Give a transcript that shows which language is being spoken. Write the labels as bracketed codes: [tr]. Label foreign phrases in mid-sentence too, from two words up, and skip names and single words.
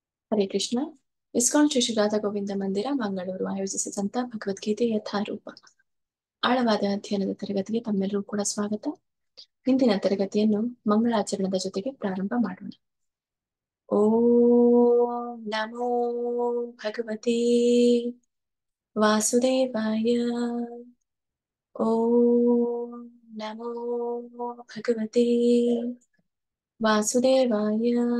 [kn] ಹರೇ ಕೃಷ್ಣ. ಇಸ್ಕಾನ್ ಶ್ರೀ ಶ್ರೀ ರಾಧಾ ಗೋವಿಂದ ಮಂದಿರ ಮಂಗಳೂರು ಆಯೋಜಿಸಿದಂತ ಭಗವದ್ಗೀತೆ ಯಥಾರೂಪ ಆಳವಾದ ಅಧ್ಯಯನದ ತರಗತಿಗೆ ತಮ್ಮೆಲ್ಲರೂ ಕೂಡ ಸ್ವಾಗತ. ಇಂದಿನ ತರಗತಿಯನ್ನು ಮಂಗಳಾಚರಣದ ಜೊತೆಗೆ ಪ್ರಾರಂಭ ಮಾಡೋಣ. [sa] ಓಂ ನಮೋ ಭಗವತೆ ವಾಸುದೇವಾಯ. ಓಂ ನಮೋ ಭಗವತೆ ವಾಸುದೇವಾಯ.